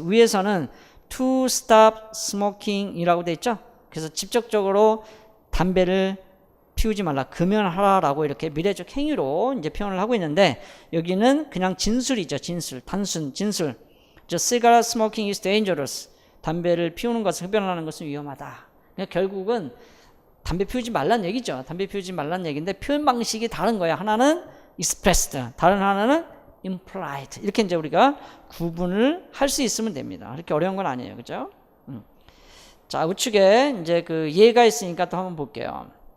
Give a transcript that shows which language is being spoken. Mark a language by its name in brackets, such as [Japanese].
[Korean] 위에서는 [English] to stop smoking [Korean] 이라고 돼 있죠. 그래서 직접적으로 담배를 피우지 말라, 금연하라 라고 이렇게 미래적 행위로 이제 표현을 하고 있는데, 여기는 그냥 진술이죠. 진술, 단순 진술. [English] cigarette smoking is dangerous. [Korean] 담배를 피우는 것은, 흡연하는 것은 위험하다. 그러니까 결국은 담배 피우지 말란 얘기죠. 담배 피우지 말란 얘기인데 표현 방식이 다른 거야. 하나는 expressed, 다른 하나는 implied 이렇게 이제 우리가 구분을 할 수 있으면 됩니다. 그렇게 어려운 건 아니에요, 그죠? 자, 우측에 이제 그 예가 있으니까 또 한번 볼게요.